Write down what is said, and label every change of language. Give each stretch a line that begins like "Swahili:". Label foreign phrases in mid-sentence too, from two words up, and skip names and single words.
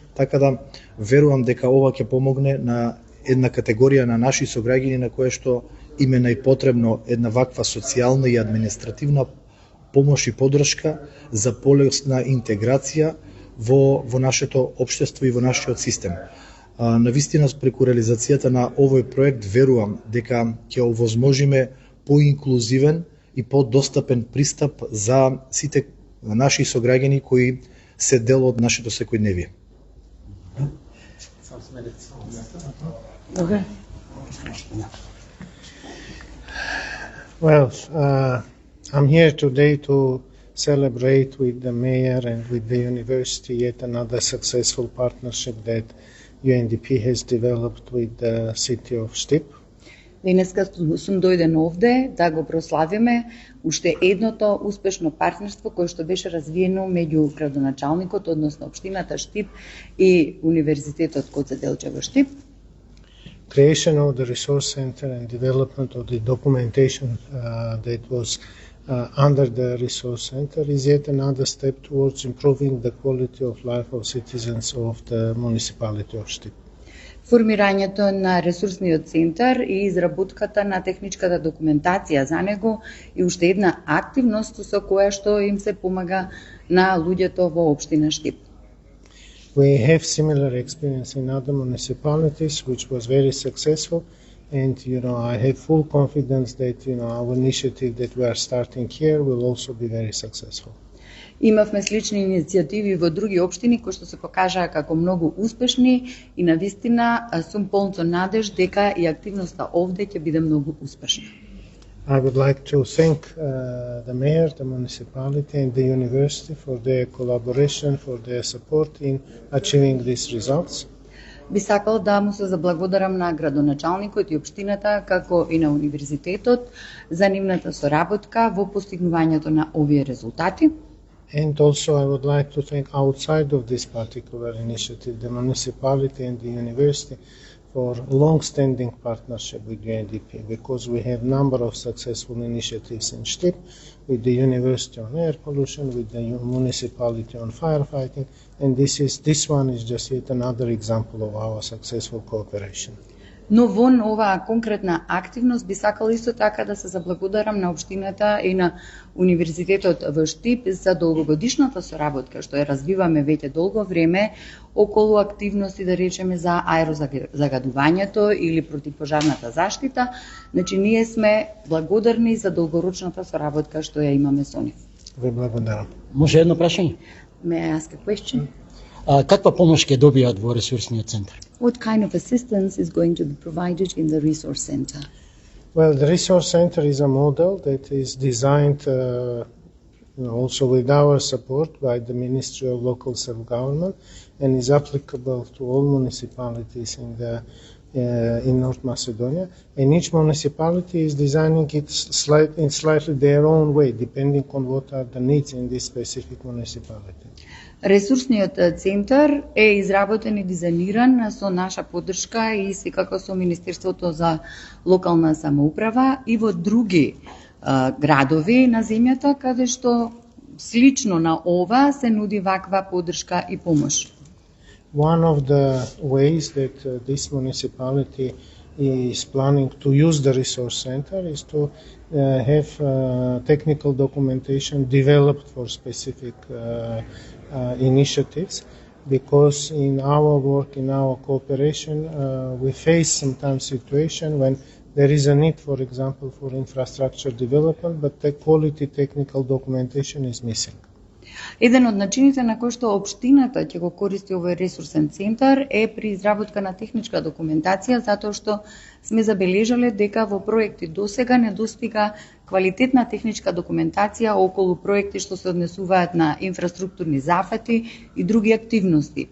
Macedonian: Така да верувам дека ова ќе помогне на една категорија на наши сограѓани на која што им е најпотребно една ваква социјална и административна помош и поддршка за полесна интеграција во нашето општество и во нашиот систем. Навистина, преку реализацијата на овој проект, верувам дека ќе овозможиме поинклузивен и подостапен пристап за сите наши сограѓани кои се дел од нашето секојдневие.
English: Okay. Well, I'm here today to celebrate with the mayor and with the university yet another successful partnership that UNDP has developed with the city of Штип.
Macedonian: Денеска сум дојден овде да го прославиме уште едното успешно партнерство кое што беше развиено меѓу градоначалникот, односно општината Штип и Универзитетот Гоце Делчев во Штип.
English: Creation of the resource center and development of the documentation that was under the resource center is yet another step towards improving the quality of life of citizens of the municipality of Штип.
Macedonian: Формирањето на ресурсниот центар и изработката на техничката документација за него е уште една активност со која што им се помага на луѓето во општина Штип.
English: We have similar experience in other municipalities, which was very successful, and I have full confidence that our initiative that we are starting here will also be very successful.
Macedonian: Имавме слични иницијативи во други општини кои што се покажаа како многу успешни и навистина сум полн со надеж дека и активноста овде ќе биде многу успешна.
English: I would like to thank the mayor, the municipality and the university for their collaboration, for their support in achieving these results.
Macedonian: Би сакал да му се заблагодарам на градоначалникот и општината, како и на универзитетот за нивната соработка во постигнувањето на овие резултати.
English: And also I would like to thank outside of this particular initiative, the municipality and the university for long-standing partnership with UNDP, because we have number of successful initiatives in Штип, with the university on air pollution, with the municipality on firefighting, and this one is just yet another example of our successful cooperation.
Macedonian: Но во оваа конкретна активност би сакал исто така да се заблагодарам на општината и на Универзитетот во Штип за долгогодишната соработка што ја развиваме веќе долго време околу активности, да речеме, за аерозагадувањето или противпожарната заштита. Значи, ние сме благодарни за долгорочната соработка што ја имаме со нив. Ви благодарам. Може едно прашање?
English: May I ask a question?
Macedonian: Каква помош ќе добијат во ресурсниот центар?
English: What kind of assistance is going to be provided in the resource center? Well, the resource center is a model that is designed also with our support by the Ministry of Local Self-Government and is applicable to all municipalities in North Macedonia. And each municipality is designing it in slightly their own way, depending on what are the needs in this specific municipality.
Macedonian: Ресурсниот центар е изработен и дизајниран со наша поддршка и секако со Министерството за локална самоуправа и во други градови на земјата, каде што слично на ова се нуди ваква поддршка и помош.
English: One of the ways that this municipality is planning to use the resource center is to have technical documentation developed for specific initiatives, because in our work, in our cooperation, we face sometimes situation when there is a need, for example, for infrastructure development, but the quality technical documentation is missing.
Macedonian: Еден од начините на кои што општината ќе го користи овој ресурсен центар е при изработка на техничка документација, затоа што сме забележале дека во проекти досега недостига квалитетна техничка документација околу проекти што се однесуваат на инфраструктурни зафати и други активности.